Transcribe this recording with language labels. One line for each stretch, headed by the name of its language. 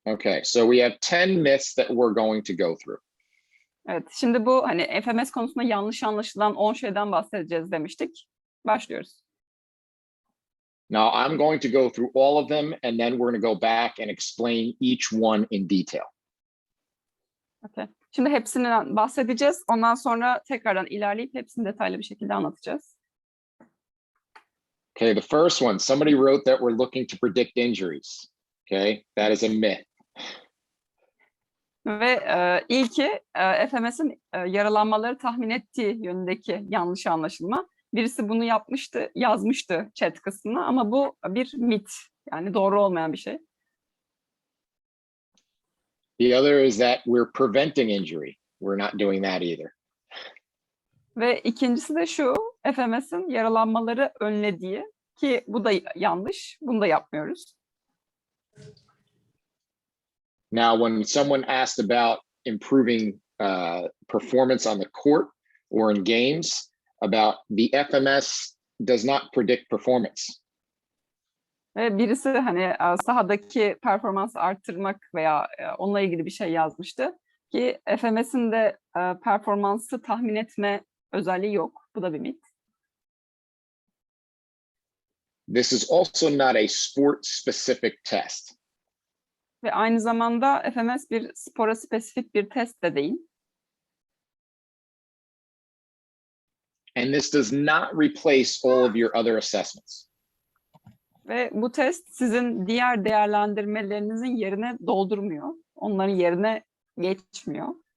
English: Okay, so we have 10 myths that we're going to go through.
Turkish: Evet, şimdi bu hani FMS konusunda yanlış anlaşılan 10 şeyden bahsedeceğiz demiştik. Başlıyoruz.
English: Now, I'm going to go through all of them, and then we're going to go back and explain each one in detail. Okay.
Turkish: Şimdi hepsinden bahsedeceğiz. Ondan sonra tekrardan ilerleyip hepsini detaylı bir şekilde anlatacağız.
English: Okay, the first one, somebody wrote that we're looking to predict injuries. Okay, that is a myth.
Turkish: Ve ilki FMS'in yaralanmaları tahmin ettiği yönündeki yanlış anlaşılma. Birisi bunu yapmıştı, yazmıştı chat kısmına ama bu bir mit. Yani doğru olmayan bir şey.
English: The other is that we're preventing injury. We're not doing that either.
Turkish: Ve ikincisi de şu, FMS'in yaralanmaları önlediği ki bu da yanlış, bunu da yapmıyoruz.
English: Now, when someone asked about improving performance on the court or in games, about the FMS does not predict performance.
Turkish: Ve birisi hani sahadaki performansı arttırmak veya onunla ilgili bir şey yazmıştı ki FMS'in de performansı tahmin etme özelliği yok. Bu da bir mit.
English: This is also not a sport-specific test.
Turkish: Ve aynı zamanda FMS bir spora spesifik bir test de değil.
English: And this does not replace all of your other assessments.
Turkish: Ve bu test sizin diğer değerlendirmelerinizin yerine doldurmuyor. Onların yerine geçmiyor.